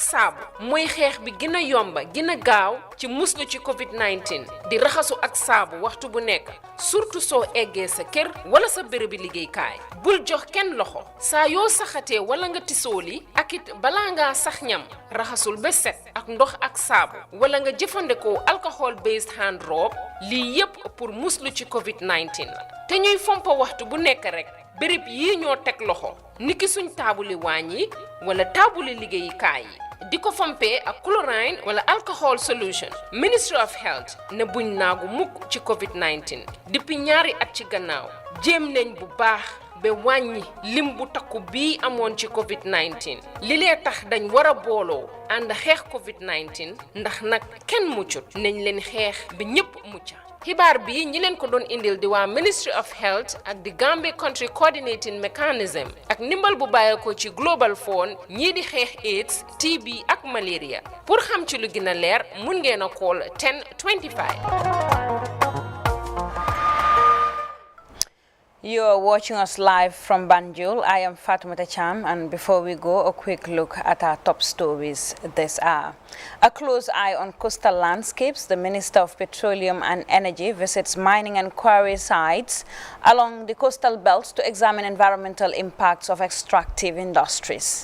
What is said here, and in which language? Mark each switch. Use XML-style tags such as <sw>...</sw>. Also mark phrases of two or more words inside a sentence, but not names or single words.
<wo>saabu mooy xeex bi gën a yomba gën a gaaw ci muslu ci COVID-19 di raxasu ak saabu waxtu bu nekk surtout soo eggee sa kër wala sa bérébi liggéeykaay bul jox kenn loxo saa yoo saxatee wala nga tisooli ak it balaa ngaa sax ñam raxasul ba set ak ndox ak saabu wala nga jëfandikoo</wo> <en>alcohol based hand rub</en> <wo>lii yépp pour muslu ci COVID-19 la te ñuy fompa waxtu bu nekk rek béréb yii ñoo teg loxo niki suñ taabuli waañ yi wala taabuli liggéeyukaay yi di ko fompee ak chlorine wala</wo> <en>alcohol solution.</en> <wo>Ministry of Health ne buñ naagu mukk ci COVID-19 depuis ñaari at ci gannaaw jéem nañ bu baax ba wàññi lim bu takku bii amoon ci COVID-19 li lee tax dañ war a booloo ànd xeex COVID-19 ndax nag kenn muccut nañ leen xeex ba ñépp mucca xibaar bi ñi leen ko doon indil di waa Ministry of Health ak di Gambia Country Coordinating Mechanism ak ndimbal bu bàyyeekoo ci Global Fund ñii di xeex AIDS TB ak malaria pour xam ci lu gën a leer mun ngeen a call 1025.</wo> <en>You are watching us live from Banjul. I am Fatoumata Cham, and before we go, a quick look at our top stories this hour. A close eye on coastal landscapes. The Minister of Petroleum and Energy visits mining and quarry sites along the coastal belts to examine environmental impacts of extractive industries.</en>